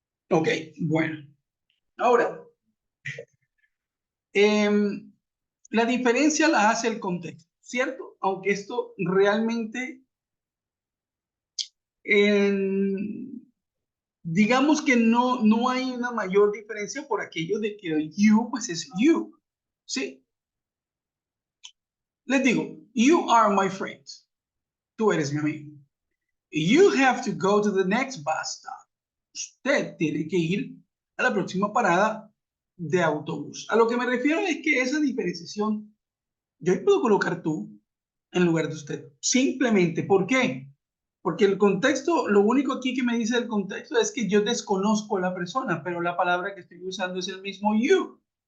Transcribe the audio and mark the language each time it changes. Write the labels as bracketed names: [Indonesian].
[Spanish] Ok, bueno, ahora, em, la diferencia la hace el contexto, ¿cierto? Aunque esto realmente en digamos que no hay una mayor diferencia por aquello de que el you, pues es you. ¿Sí? Les digo, [English] you are my friend. [Spanish] Tú eres mi amigo. [English] You have to go to the next bus stop. [Spanish] Usted tiene que ir a la próxima parada de autobús. A lo que me refiero es que esa diferenciación, yo ahí puedo colocar tú en lugar de usted. Simplemente, ¿por qué? Porque el contexto, lo único aquí que me dice el contexto es que yo desconozco a la persona, pero la palabra que estoy usando es el mismo you.